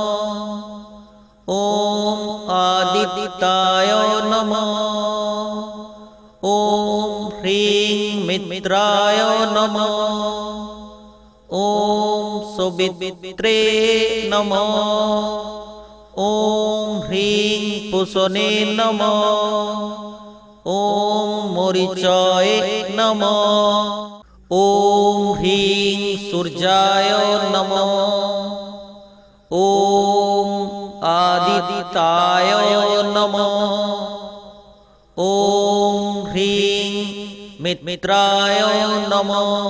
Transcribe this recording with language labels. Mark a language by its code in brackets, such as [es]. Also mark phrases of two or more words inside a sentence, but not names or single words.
[sa] ওম আদিত্যায় নমঃ। ওম হ্রিং মিত্রায় নমঃ। ওম সবিত্রে নমঃ। ওম হ্রিং পুষনে নমঃ। ॐ मरीचाय नमः। ॐ ह्रीं सूर्याय नमः। ॐ आदित्याय नमः। ॐ ह्रीं मित्राय नमः।